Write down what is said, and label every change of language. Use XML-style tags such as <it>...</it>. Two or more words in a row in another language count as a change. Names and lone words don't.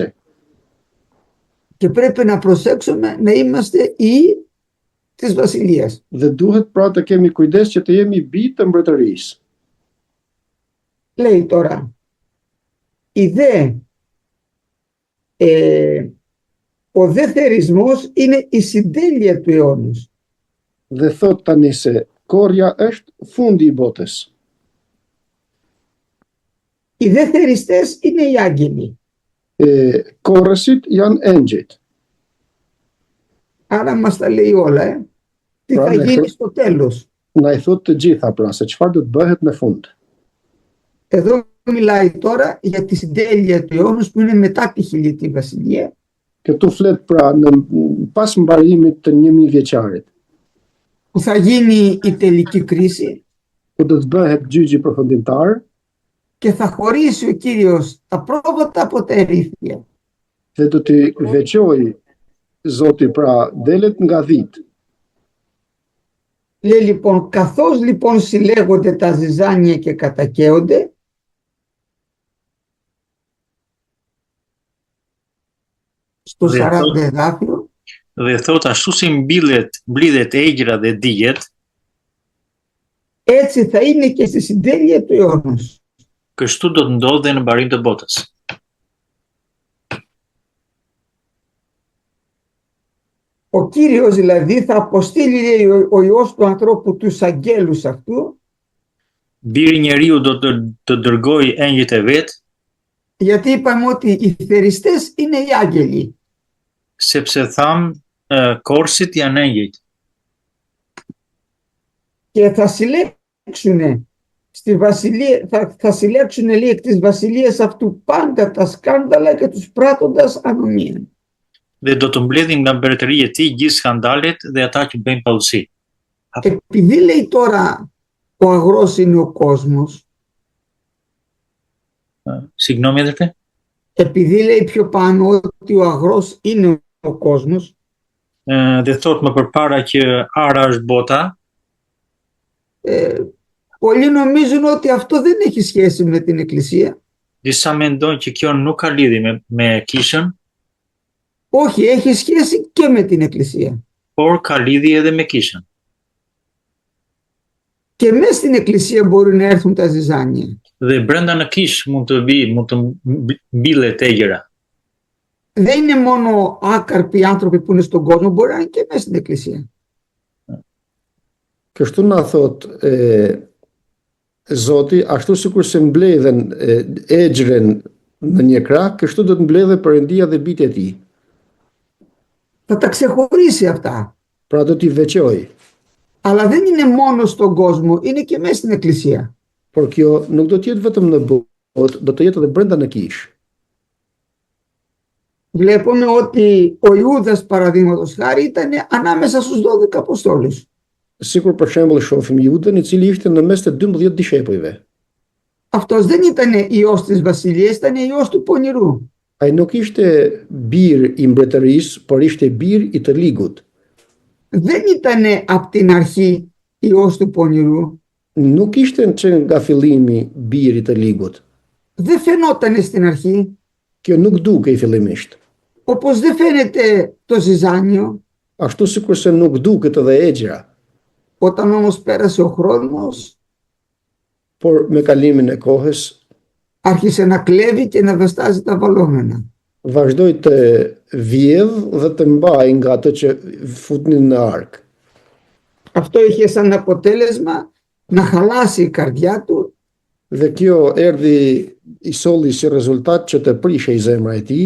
<el>Και πρέπει να προσέξουμε να είμαστε οι της βασιλείας.</el> <sq>Dhe duhet pra të kemi kujdes që të jemi bijtë të mbretërisë.</sq> <el>Λέει τώρα, ο δε θερισμός είναι η συντέλεια του αιώνος.</el> <sq>Dhe thot tani se korja është fundi i botës.</sq> <el>Οι δε θεριστές είναι οι άγγελοι.</el> <sq>Korrësit janë engjëjt.</sq> <el>Άρα μας τα λέει όλα, τι θα γίνει στο τέλος.</el> <sq>Na i thot të gjitha pra, se çfarë do të bëhet në fund.</sq> <el>Εδώ μιλάει τώρα για τη συντέλεια του αιώνος που είναι μετά τη χιλιετή βασιλεία.</el> <sq>Këtu flet pra në pas mbarimit të 1000 vjeçarit.</sq> <el>Που θα γίνει η τελική κρίση.</el> <sq>Ku do të bëhet gjyqi përfundimtar.</sq> <el>Και θα χωρίσει ο Κύριος τα πρόβατα από τα ερήφια.</el> <sq>Dhe do t'i veçoj Zoti pra delet nga dhit.</sq> <el>Λέει λοιπόν, καθώς λοιπόν συλλέγονται τα ζυζάνια και κατακαίονται, στο 40 εδάφιο,</el> <sq>dhe thot ashtu si mblidhet egjra dhe dijet,</sq> <el>έτσι θα είναι και στη συντέλεια του αιώνος.</el> <sq>kështu do të ndodhe në mbarim të botës.</sq> <el>Ο Κύριος δηλαδή θα αποστείλει, λέει, ο Υιός του ανθρώπου τους αγγέλους αυτού.</el> <sq>Biri njeriu do të dërgoj engjëjt e vet,</sq> <el>γιατί είπαμε ότι οι θεριστές είναι οι άγγελοι.</el> <sq>Sepse tham korsit janë engjëjt.</sq> <el>και θα συλλέξουν στη βασιλεία, θα συλλέξουν λέει εκ της βασιλείας αυτού πάντα τα σκάνδαλα και τους πράττοντας ανομία.</el> <sq>Dhe do të mbledhin nga mbretëria e tij gjithë skandalet dhe ata që bëjnë pallësi.</sq> <el>Επειδή λέει τώρα ο αγρός είναι ο κόσμος, Συγγνώμη, αδερφέ. επειδή λέει πιο πάνω ότι ο αγρός είναι ο κόσμος,</el> <sq>Dhe thot më përpara që ara është bota,</sq> <el>πολλοί νομίζουν ότι αυτό δεν έχει σχέση με την Εκκλησία.</el> <sq>disa mendojnë që kjo nuk ka lidhje me kishën,</sq> <el>Όχι, έχει σχέση και με την Εκκλησία.</el> <sq>por ka lidhje edhe me kishën.</sq> <el>Και μέσα στην Εκκλησία μπορούν να έρθουν τα ζυζάνια.</el> <sq>Dhe brenda në kish mund të mbillet egjëra.</sq> <el>Δεν είναι μόνο άκαρποι άνθρωποι που είναι στον κόσμο, μπορεί να είναι και μέσα στην Εκκλησία.</el> <sq>Kështu na thot Zoti, ashtu sikur se mbledhen egjren në një krah, kështu do të mbledhe Perëndia dhe bijtë e tij.</sq> <el>Θα τα ξεχωρίσει αυτά.</el> <sq>Pra do t'i veçoj.</sq> <el>Αλλά δεν είναι μόνο στον κόσμο, είναι και μέσα στην Εκκλησία.</el> <sq>Por kjo nuk do të jetë vetëm në botë, do të jetë edhe brenda në kish.</sq> <el>Βλέπουμε ότι ο Ιούδας παραδείγματος χάρη ήταν ανάμεσα στους 12 Αποστόλους.</el> <sq>Sikur për shembull shohim Judën, i cili ishte në mes të 12 dishepujve.</sq> <el>Αυτός δεν ήταν ιός της βασιλείας, ήταν ιός του πονηρού.</el> <sq>Ai nuk ishte bir i mbretërisë, por ishte bir i të ligut.</sq> <el>Δεν ήταν από την αρχή ιός του πονηρού.</el> <sq>Nuk ishte që nga fillimi bir i të ligut.</sq> <el>Δεν φαινόταν στην αρχή.</el> <sq>Kjo nuk dukej fillimisht.</sq> <el>Όπως δεν φαίνεται το ζυζάνιο.</el> <sq>Ashtu sikurse nuk duket edhe egjra.</sq> <el>Όταν όμως πέρασε ο χρόνος,</el> <sq>Por me kalimin e kohës,</sq> <el>άρχισε να κλέβει και να βαστάζει τα βαλόμενα.</el> <sq>vazhdoi të vjedh dhe të mbaj nga ato që futnin në ark.</sq> <el>Αυτό είχε σαν αποτέλεσμα να χαλάσει η καρδιά του</el> <sq>Dhe kjo i solli si rezultat që të prishej zemra e tij</sq>